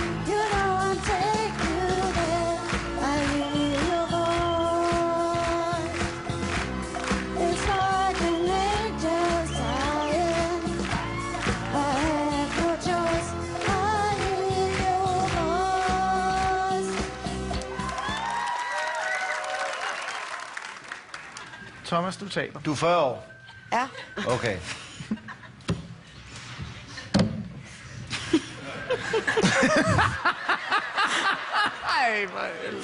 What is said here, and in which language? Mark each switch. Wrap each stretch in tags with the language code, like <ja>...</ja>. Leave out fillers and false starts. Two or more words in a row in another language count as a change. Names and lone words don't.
<en>You know I'll take you there. I hear your voice. It's like an angel sighing. I have no choice. I hear your voice.</en> <da>Thomas, du taler. Du er 40 år. Ja. Okay. Ej, hvor...</da>